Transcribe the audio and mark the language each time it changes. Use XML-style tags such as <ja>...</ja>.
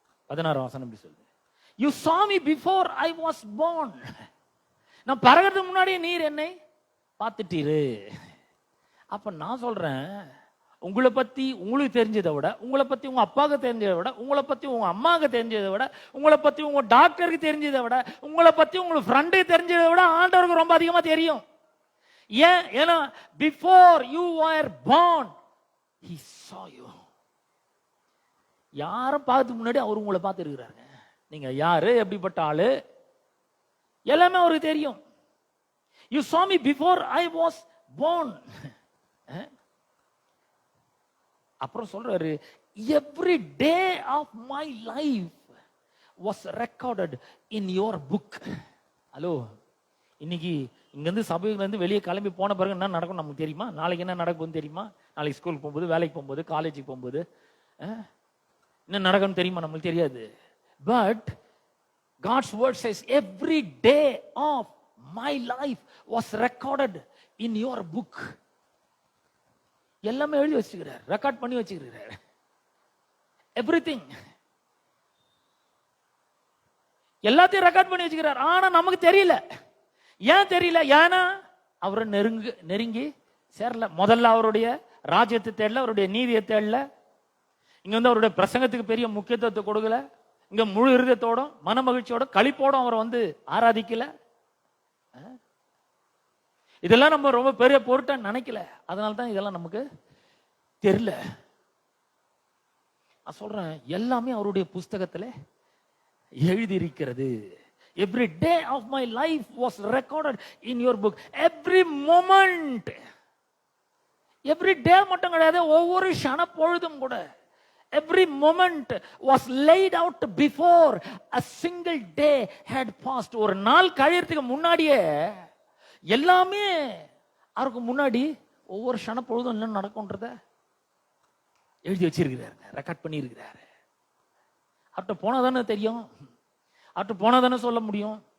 <ta>வசனம் இப்படி சொல்லுது,</ta> <en>You saw me before I was born.</en> <ta>நான் பிறகுறதுக்கு முன்னாடியே நீர் என்னை பார்த்துட்டீரு. அப்ப நான் சொல்றேன், உங்களை பத்தி உங்களுக்கு தெரிஞ்சதை விட, உங்களை பத்தி உங்க அப்பாவுக்கு தெரிஞ்சதை விட, உங்களை பத்தி உங்க அம்மாவுக்கு தெரிஞ்சதை விட, உங்களை பத்தி உங்க டாக்டருக்கு தெரிஞ்சதை விட, உங்களை பத்தி உங்களுக்கு ஃப்ரெண்டுக்கு தெரிஞ்சதை விட ஆண்டவருக்கு ரொம்ப அதிகமா தெரியும். ஏன்? ஏன்னா</ta> <en>Before you are born he saw you.</en> <ta>யாரும் பார்த்து முன்னாடி அவர் உங்களை பார்த்து இருக்கிறாங்க. நீங்க யாரு, எப்படிப்பட்ட ஆளு, எல்லாமே அவருக்கு தெரியும்.</ta> <en>You saw me before I was born.</en> <ta>அப்புறம் சொல்றாரு,</ta> <en>every day of my life was recorded in your book.</en> <ta>Hello, இன்னைக்கு இங்கிருந்து சபையில இருந்து வெளியே கிளம்பி போன பிறகு என்ன நடக்கும் நமக்கு தெரியுமா? நாளைக்கு என்ன நடக்கும் தெரியுமா? நாளைக்கு ஸ்கூலுக்கு போகும்போது, வேலைக்கு போகும்போது, காலேஜுக்கு போகும்போது என்ன நடக்கும்னு தெரியுமா? நம்மளுக்கு தெரியாது.</ta> <en>But God's word says every day of my life was recorded in your book.</en> <ta>எல்லாமே எழுதி வச்சுக்கிறார், ரெக்கார்ட் பண்ணி வச்சுக்கிறார். எவ்ரிதிங், எல்லாத்தையும் ரெக்கார்ட் பண்ணி வச்சுக்கிறார். ஆனா நமக்கு தெரியல. ஏன் தெரியல? ஏன்னா அவரை நெருங்கி சேரல. முதல்ல அவருடைய ராஜ்யத்தை தேடல, அவருடைய நீதியை தேடல. இங்க வந்து அவருடைய பிரசங்கத்துக்கு பெரிய முக்கியத்துவத்தை கொடுக்கல. இங்க முழு இருதயத்தோட, மன மகிழ்ச்சியோட, களிப்போட அவரை வந்து ஆராதிக்கல. இதெல்லாம் நம்ம ரொம்ப பெரிய பொருட்டா நினைக்கல. அதனால்தான் இதெல்லாம் நமக்கு தெரியல. நான் சொல்றேன், எல்லாமே அவருடைய புஸ்தகத்துல எழுதி இருக்கிறது.</ta> <en>Every day of my life was recorded in your book. Every moment, every day</en> <ta>மட்டும் கிடையாது, ஒவ்வொரு க்ஷண பொழுதும் கூட,</ta> <en>every moment was laid out before a single day had passed.</en> <ta>ஒரு நாள் கழியறதுக்கு முன்னாடியே எல்லாமே அவருக்கு முன்னாடி ஒவ்வொரு க்ஷண பொழுதும் என்ன நடக்கும்ன்றத எழுதி வச்சிருக்கிறாரு, ரெக்கார்ட் பண்ணி இருக்கிறாரு. அவர்கிட்ட போனாதானே தெரியும், அவர்கிட்ட போனாதானே சொல்ல முடியும்.</ta>